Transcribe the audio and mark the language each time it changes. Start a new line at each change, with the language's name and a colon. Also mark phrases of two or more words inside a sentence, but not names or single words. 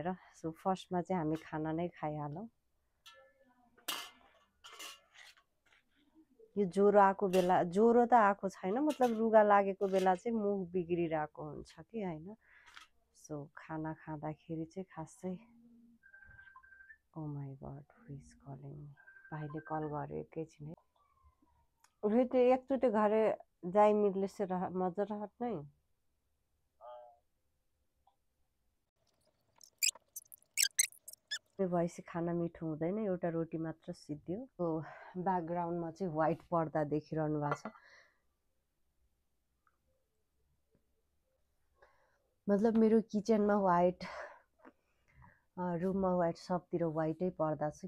Nepali: सो फर्स्टमा चाहिँ हामी खाना नै खाइहालौँ। यो ज्वरो आएको बेला, ज्वरो त आएको छैन, मतलब रुगा लागेको बेला चाहिँ मुख बिग्रिरहेको हुन्छ कि होइन। सो खाना खाँदाखेरि चाहिँ खासै
English: oh my god who is calling me.
Nepali: भाइले कल गर्यो एकैछिन है।
Maithili: उहे तो एकचोटि घरे जाई मिलले से मजा रहत नहीं।
Nepali: भएपछि खाना मिठो हुँदैन, एउटा रोटी मात्र सिद्धियो। तो ब्याकग्राउन्डमा चाहिँ व्हाइट पर्दा देखिरहनु भएको छ। मतलब मेरो किचनमा व्हाइट, रुममा व्हाइट, सबतिर व्हाइटै पर्दा छ।